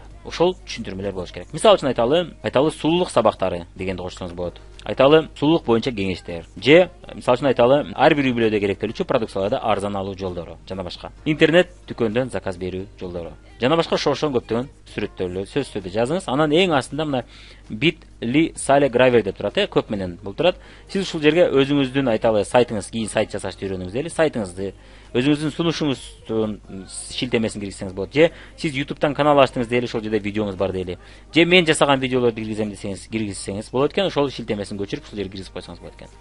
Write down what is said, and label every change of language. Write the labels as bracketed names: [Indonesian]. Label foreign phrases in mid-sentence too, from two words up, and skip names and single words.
[Kyrgyz] Ошол түшүндүрмөлөр болуш керек. Мисалы үчүн айталы сулуулук сабактары дегенди кошсоңуз болот. Айталы сулуулук боюнча кеңештер. Же мисалы үчүн айталы ар бир үй бүлөдө керектелүүчү продукцияларды арзан алуу жолдору жана башка. Интернет дүкөндөн заказ берүү жолдору. Жана башка ошол көптөгөн сүрөттөрдү, сөздөрдү жазыңыз. Анан эң астында мына bit.ly sale гравер деп турат, көп менен бул турат. Сиз ушул жерге өзүңүздүн айталы сайтыңыз, кийин сайт жасашты үйрөнүңүз эле, сайтыңызды, өзүңүздүн сунушуңуздун шилтемесин киргизсеңиз болот. Же сиз YouTube'дан канал ачтыңыз дейли, ошол жерде видеоңуз бар дейли. Же мен жасаган видеолорду киргизем десеңиз, киргизсеңиз болот экен, ошол шилтемесин көчүрүп ушул жерге киргизип койсоңуз болот экен.